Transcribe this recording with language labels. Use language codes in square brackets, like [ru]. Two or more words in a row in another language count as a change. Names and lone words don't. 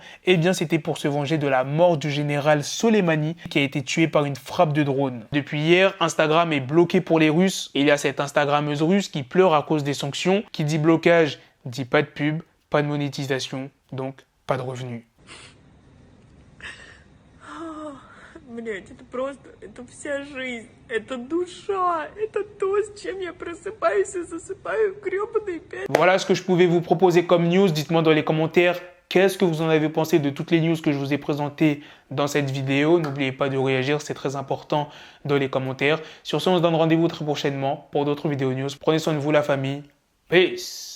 [fr] Eh bien, c'était pour se venger de la mort du général Soleimani qui a été tué par une frappe de drone. Depuis hier, Instagram est bloqué pour les Russes. Il y a cette Instagrammeuse russe qui pleure à cause des sanctions. Qui dit blocage, dit pas de pub, pas de monétisation, donc pas de revenus. [ru] Блять, это просто, это вся жизнь, это душа, это то, с чем я просыпаюсь и засыпаю гребаные 5. [fr] Voilà ce que je pouvais vous proposer comme news. Dites-moi dans les commentaires qu'est-ce que vous en avez pensé de toutes les news que je vous ai présentées dans cette vidéo. N'oubliez pas de réagir, c'est très important dans les commentaires. Sur ce, on se donne rendez-vous très prochainement pour d'autres vidéos news. Prenez soin de vous la famille. Peace.